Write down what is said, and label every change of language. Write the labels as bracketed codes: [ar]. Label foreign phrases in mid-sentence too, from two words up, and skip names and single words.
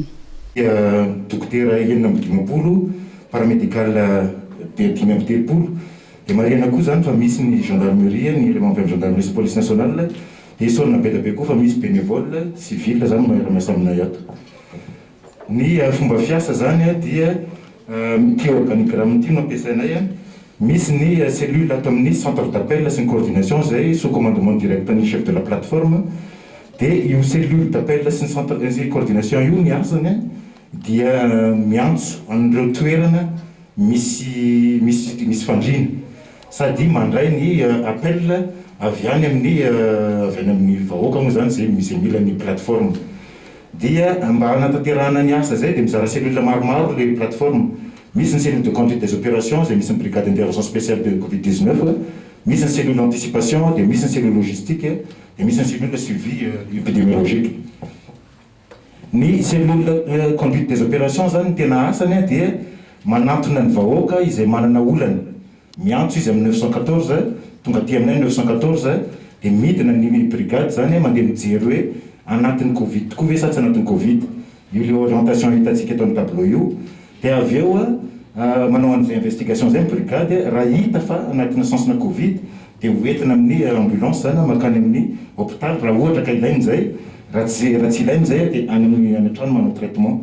[mg] Dokotera 9 paramédical 5 dia marina koa zany fa misy ny gendarmerie ny [fr] élément gendarmerie [mg] sy [fr] police nationale [mg] dia sorina be koa fa misy [fr] bénévole civil [mg] zany miasa aminay ato. Ny fomba fiasa zany dia ty organigramme ty no ampiasainay misy ny cellule ato amin'ny [fr] centre d'appel [mg] sy ny coordination zay [fr] sous commandement direct [mg] ny [fr] chef de la plateforme [mg] dia io [fr] cellule d'appel [mg] sy ny [fr] centre de coordination [mg] io ny asany dia miantso an'ireo toerana misy fandrina sady mandray ny appel avy any amin'ny vahoaka moa zany zay misy mila ny plateforme dia mba hanatanterahana ny asa zay dia mizara cellule maromaro le plateforme. Misy ny [fr] cellule de conduite des opérations [mg] zay misy ny [fr] brigade d'intervention spéciale de Covid-19, [mg] misy ny [fr] cellule d'anticipation [mg] dia misy ny [fr] cellule logistique [mg] dia misy ny [fr] cellule suivi épidémiologique. [mg] Ny [fr] cellule conduite des opérations [mg] zany tena asany dia manantona ny vahoaka izay manana olana miantso izy amin'ny 914 tonga aty aminay 914 dia midina ny brigade zany mandeha mijery hoe anatin'ny Covid tokoa ve sa tsy anatin'ny Covid. Io le orientation hitantsika eto amin'ny tableau io dia avy eo manao an'izay investigation zay brigade raha hita fa anatina sensina Covid dia hoentina amin'ny ambulance zany makany amin'ny hôpital raha ohatra ka ilainy zay raha tsy ilainy zay dia any amin'ny trano manao traitement.